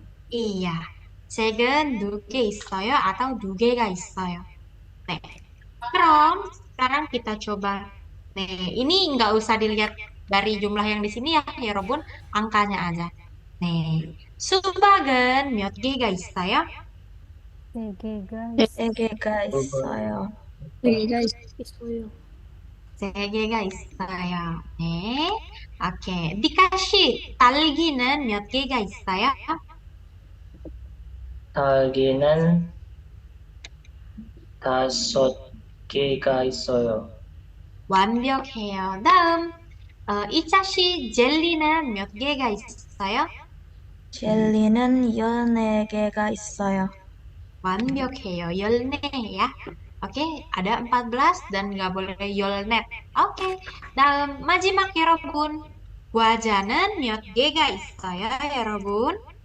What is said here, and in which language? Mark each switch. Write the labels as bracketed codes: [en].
[id] Iya, [ko] 책은 두 개 있어요 atau 두 개가 있어요. [id] Nih, keren. Sekarang kita coba. Nih, ini nggak usah dilihat dari jumlah yang di sini ya Robun, angkanya aja. [ko] 네, 수박은 몇 개가 있어요? 3개가 있어요. 3개가 있어요. 세 개가 있어요. 네, 오케이. 디카씨, 딸기는 몇 개가 있어요? 딸기는 5개가 있어요. 완벽해요. 다음, 이차씨, 젤리는 몇 개가 있어요? 젤리는 14개가 있어요. 완벽해요. [id] 14 ya. Oke, ada 14 dan nggak boleh yolnet. Oke, dalam [ko] majimak 여러분. 과자는 몇 개가 있어요, 여러분?